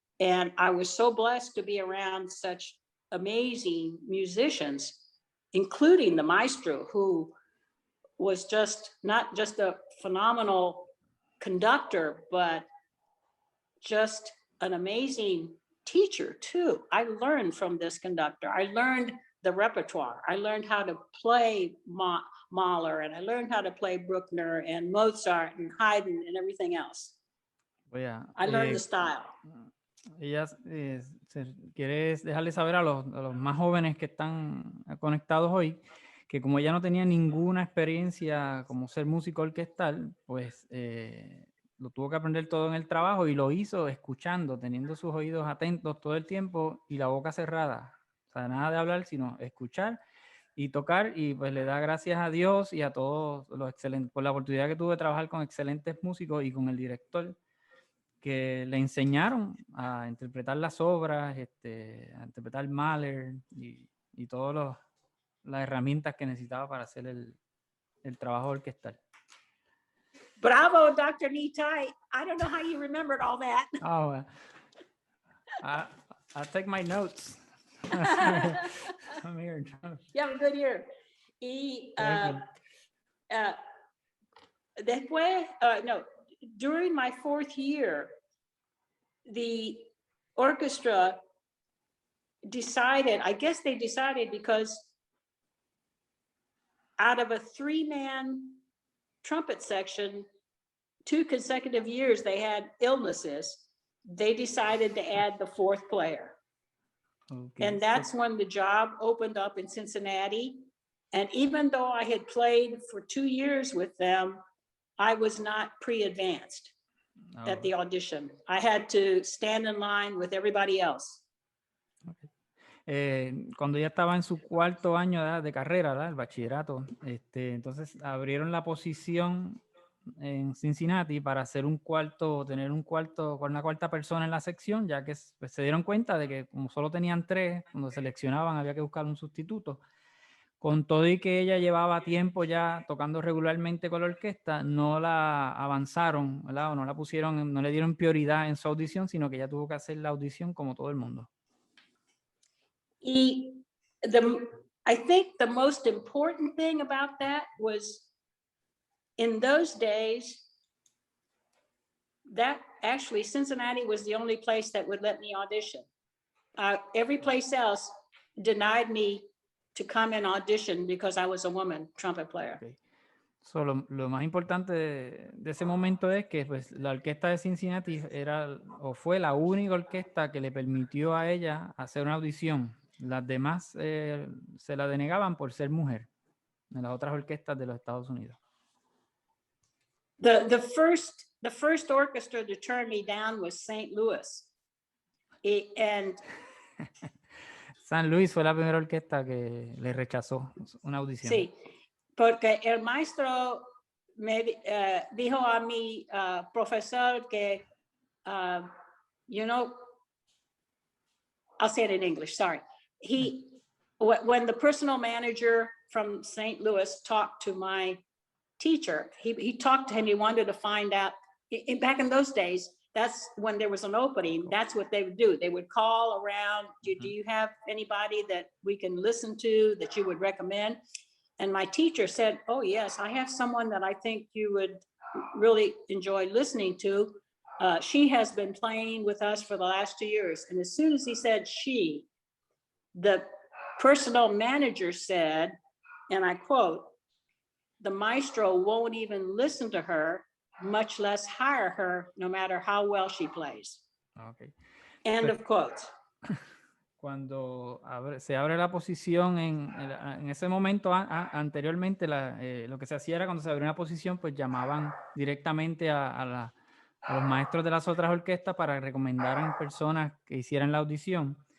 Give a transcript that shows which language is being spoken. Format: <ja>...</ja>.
<en>And I was so blessed to be around such amazing musicians, including the maestro, who was not just a phenomenal conductor, but just an amazing teacher too. I learned from this conductor. I learned the repertoire. I learned how to play Mahler, and I learned how to play Bruckner and Mozart and Haydn and everything else. I learned the style.</en> <es>Ella quiere dejarle saber a los más jóvenes que están conectados hoy que como ella no tenía ninguna experiencia como ser músico orquestal, pues lo tuvo que aprender todo en el trabajo y lo hizo escuchando, teniendo sus oídos atentos todo el tiempo y la boca cerrada. O sea, nada de hablar, sino escuchar y tocar, y pues le da gracias a Dios y a todos los excelentes, por la oportunidad que tuve de trabajar con excelentes músicos y con el director, que le enseñaron a interpretar las obras, a interpretar Mahler y todas las herramientas que necesitaba para hacer el trabajo orquestal.</es> <en>Bravo, Dr. Nitai. I don't know how you remembered all that. Oh, I'll take my notes. I'm here. You have a good year.</en> <es>Y después, no,</es> <en>during my 4th year, the orchestra decided, I guess they decided because out of a 3-man trumpet section, 2 consecutive years they had illnesses, they decided to add the 4th player. Okay. And that's when the job opened up in Cincinnati. And even though I had played for 2 years with them, I was not pre-advanced at the audition. I had to stand in line with everybody else. Okay.</en> <es>Cuando ella estaba en su 4º año de carrera, ¿verdad? El bachillerato, entonces abrieron la posición en Cincinnati para hacer tener un cuarto con una 4ª persona en la sección, ya que pues, se dieron cuenta de que como solo tenían 3, cuando seleccionaban había que buscar un sustituto. Con todo y que ella llevaba tiempo ya tocando regularmente con la orquesta, no la avanzaron, ¿verdad? O no la pusieron, no le dieron prioridad en su audición, sino que ella tuvo que hacer la audición como todo el mundo.</es> <en>Y I think the most important thing about that was in those days, that actually Cincinnati was the only place that would let me audition. Every place else denied me to come and audition because I was a woman trumpet player. Okay.</en> <es>So, lo más importante de ese momento es que pues, la orquesta de Cincinnati era o fue la única orquesta que le permitió a ella hacer una audición. Las demás se la denegaban por ser mujer en las otras orquestas de los Estados Unidos.</es> <en>The first orchestra to turn me down was St. Louis. And</en> <es>San Luis fue la primera orquesta que le rechazó una audición. sí, porque el maestro me dijo a mi profesor que,</es> <en>you know, I'll say it in English, sorry. When the personal manager from St. Louis talked to my teacher, he talked to him, he wanted to find out, back in those days, that's when there was an opening, that's what they would do. They would call around, do you have anybody that we can listen to that you would recommend? And my teacher said, oh yes, I have someone that I think you would really enjoy listening to. She has been playing with us for the last 2 years. And as soon as he said she, the personal manager said, and I quote, the maestro won't even listen to her, much less hire her, no matter how well she plays. Okay. End of quote.</en> <es>Cuando se abre la posición en ese momento, anteriormente lo que se hacía era cuando se abría una posición, pues llamaban directamente a los maestros de las otras orquestas para que recomendaran personas que hicieran la audición.</es>